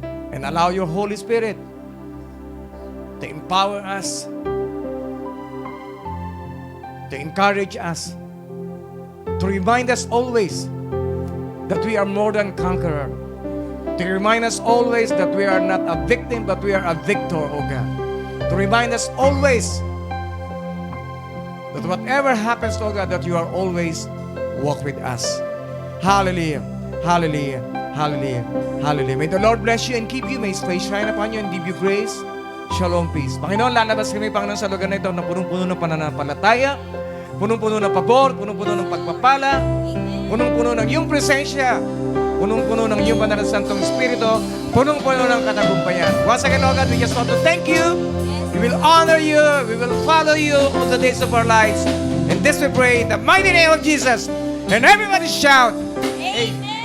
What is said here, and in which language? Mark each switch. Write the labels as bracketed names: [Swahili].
[English] And allow your Holy Spirit to empower us, to encourage us, to remind us always that we are more than conqueror, to remind us always that we are not a victim, but we are a victor, O God. To remind us always that whatever happens, O God, that you are always walk with us. Hallelujah. Hallelujah. Hallelujah. Hallelujah. May the Lord bless you and keep you. May His face shine upon you and give you grace. Shalom, peace. [Filipino] Panginoon, lalabas kami, Panginoon, sa lugar na ito na punong-puno ng pananampalataya, punong-puno ng pabor, punong-puno ng pagpapala, punong-puno ng iyong presensya, punong-puno ng iyong banal na Santong Espiritu, punong-puno ng katagumpayan. [English] Once again, Lord God, we just want to thank you. We will honor you. We will follow you all the days of our lives. And this we pray in the mighty name of Jesus. And everybody shout, Amen.